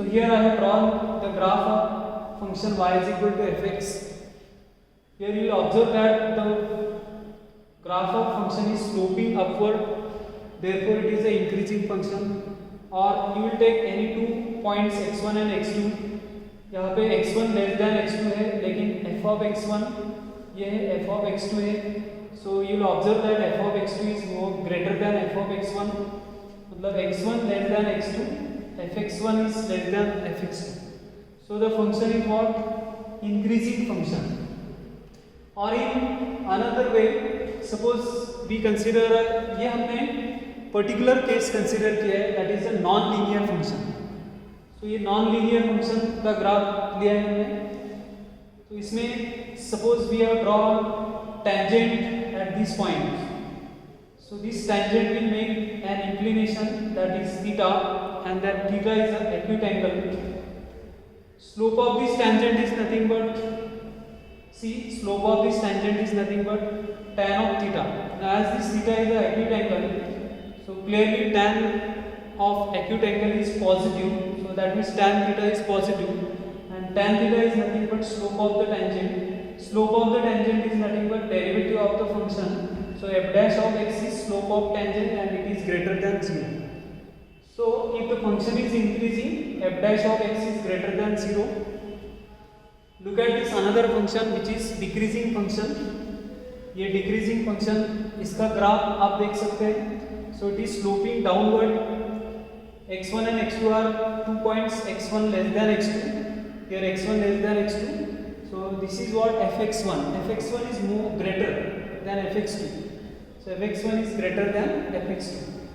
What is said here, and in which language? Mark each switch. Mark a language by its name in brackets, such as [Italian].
[English] So here I have drawn the graph of function y is equal to fx. Here you will observe that the graph of function is sloping upward, therefore it is a increasing function. Or you will take any two points x1 and x2. [Hindi] यहाँ पे x1 less than x2 है, लेकिन f of x1 ये है f of x2 है. [English] So you will observe that f of x2 is more greater than f of x1. मतलब x1 less than x2, fx1 is less than fx2. So the function is what? Increasing function. Or in another way, suppose we consider [Hindi] ये हमने particular case consider किया है, [English] that is a non-linear function. [Hindi] So ये non-linear function का graph लिया है हमने. तो इसमें [English] suppose we have drawn tangent at this point. So this tangent will make an inclination, that is theta, and that theta is an acute angle. Slope of this tangent is nothing but, see, slope of this tangent is nothing but tan of theta. Now as this theta is an acute angle, so clearly tan of acute angle is positive, so that means tan theta is positive, and tan theta is nothing but slope of the tangent. Slope of the tangent is nothing but derivative of the function. So f dash of x is slope of tangent and it is greater than 0. So if the function is increasing, f dash of x is greater than 0. Look at this another function which is decreasing function. [Hindi] ये decreasing function, इसका graph आप देख सकते हैं. [English] So it is sloping downward. x1 and x2 are 2 points, x1 less than x2. Here x1 less than x2. So this is what fx1. fx1 is more greater than fx2. So fx1 is greater than fx2.